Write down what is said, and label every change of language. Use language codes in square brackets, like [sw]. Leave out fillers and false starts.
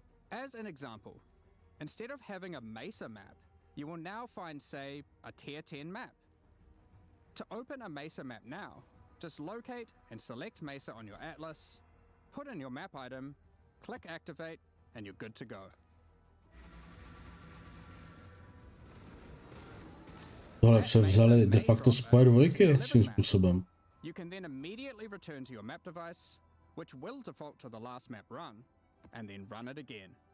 [en] As an example, instead of having a Mesa map, you will now find, say, a Tier 10 map. To open a Mesa map now, just locate and select Mesa on your Atlas, put in your map item, click activate, and you're good to go. [cs] Tohle převzali de facto z PoE2 svým způsobem. [en] You can then immediately return to your map device, which will default to the last map run, and then run it again.